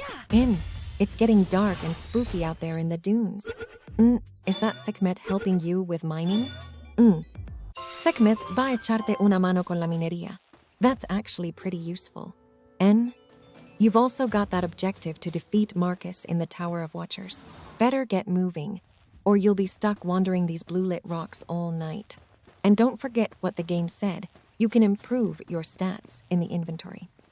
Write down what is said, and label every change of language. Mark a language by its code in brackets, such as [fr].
[en] In. It's getting dark and spooky out there in the dunes. Is that Sekhmet helping you with mining? [es] Sekhmet, va a echarte una mano con la minería. [en] That's actually pretty useful. N. You've also got that objective to defeat Marcus in the Tower of Watchers. Better get moving, or you'll be stuck wandering these blue-lit rocks all night. And don't forget what the game said. You can improve your stats in the inventory.